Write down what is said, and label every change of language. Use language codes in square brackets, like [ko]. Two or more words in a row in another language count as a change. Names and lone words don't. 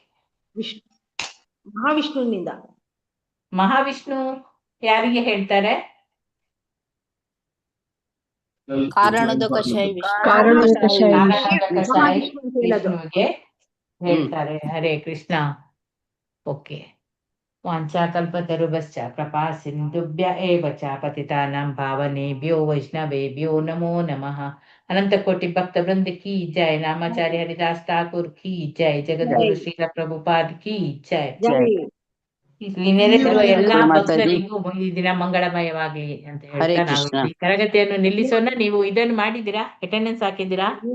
[kn] ಮಹಾವಿಷ್ಣುವಿನಿಂದ. ಮಹಾವಿಷ್ಣು ಯಾರಿಗೆ ಹೇಳ್ತಾರೆ? ಕಾರಣೋದಕ ಶಾಹಿ ವಿಷ್ಣುವಿಗೆ ಹೇಳ್ತಾರೆ. ಹರೇ ಕೃಷ್ಣ. ಓಕೆ. [sa] ವಾಂಛಾಕಲ್ಪತರುಭ್ಯಶ್ಚ ಕೃಪಾ ಸಿಂಧುಭ್ಯ ಏವ ಚ ಪತಿತಾನಾಂ ಪಾವನೇಭ್ಯೋ ವೈಷ್ಣವೇಭ್ಯೋ ನಮೋ ನಮಃ. [kn] ಅನಂತ ಕೋಟಿ ಭಕ್ತ ವೃಂದ [hi] की जय. [kn] ನಾಮಾಚಾರ್ಯ ಹರಿದಾಸ್ ಠಾಕೂರ್ [hi] की जय. [kn] ಜಗದ್ಗುರು ಶ್ರೀಲ ಪ್ರಭುಪಾದ್ [hi] की जय. [kn] ಇಲ್ಲಿ ನೆರೆದಿರುವ ಎಲ್ಲಾ ಭಕ್ತರಿಗೂ ಈ ದಿನ ಮಂಗಳಮಯವಾಗಲಿ ಅಂತ ಹೇಳ್ತಾ ನಾವು ಈ ತರಗತಿಯನ್ನು ನಿಲ್ಲಿಸೋಣ. ನೀವು ಇದನ್ನು ಮಾಡಿದ್ದೀರಾ? ಅಟೆಂಡೆನ್ಸ್ ಹಾಕಿದ್ದೀರಾ?